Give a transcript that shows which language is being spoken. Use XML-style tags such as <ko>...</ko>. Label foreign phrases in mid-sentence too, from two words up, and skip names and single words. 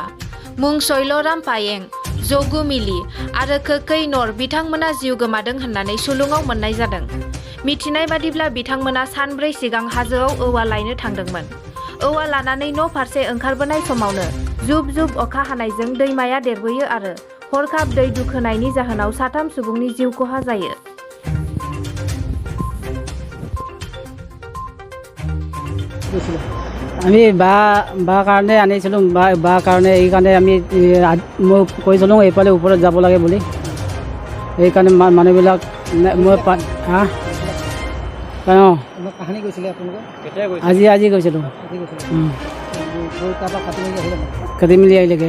<brx>मुं शैलराम पायें, जगु मिलि आरो कोकै नर बिथांमोना जिउ गोमादों होननानै सुलुङाव मोननाय जादों। मिथिनाय बादिब्ला बिथांमोना सानब्रै सिगां हाजोआव औवा लायनो थांदोंमोन। औवा लानानै न' फारसे ओंखारबोनाय समावनो जुब जुब अखा हानायजों दैमाया देरबोयो आरो हरखाब दै दुखोनायनि जाहोनाव 3 सुबुंनि जिउ खहा जायो।</brx> <as>আমি বাঁহ কাৰণে আনিছিলোঁ, বাঁহ কাৰণে এইকাৰণে আমি মই কৈছিলোঁ এইফালে ওপৰত যাব লাগে বুলি। সেইকাৰণে মানুহবিলাক মই আজি গৈছিলোঁ কাটি মেলি আহিলেগৈ।</as>